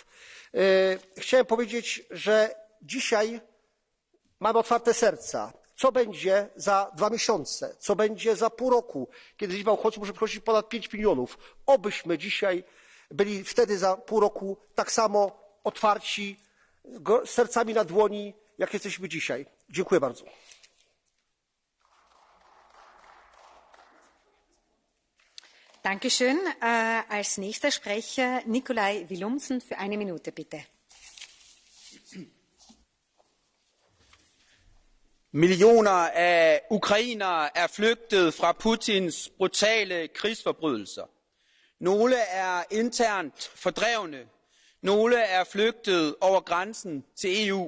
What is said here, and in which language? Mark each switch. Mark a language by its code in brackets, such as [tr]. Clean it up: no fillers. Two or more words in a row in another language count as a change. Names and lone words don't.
[pl] Chciałem powiedzieć, że dzisiaj mamy otwarte serca. Co będzie za 2 miesiące? Co będzie za pół roku, kiedy liczba uchodźców może przekroczyć ponad 5 milionów? Obyśmy dzisiaj byli wtedy za pół roku tak samo otwarci, z sercami na dłoni, jak jesteśmy dzisiaj. Dziękuję bardzo. [de] Dankeschön. Als nächster Sprecher Nikolai Willumsen für 1 Minute, bitte. [da] Millioner af ukrainere er flygtet fra Putins brutale krigsforbrydelser. Nogle er internt fordrevne. Nogle er flygtet over grænsen til EU.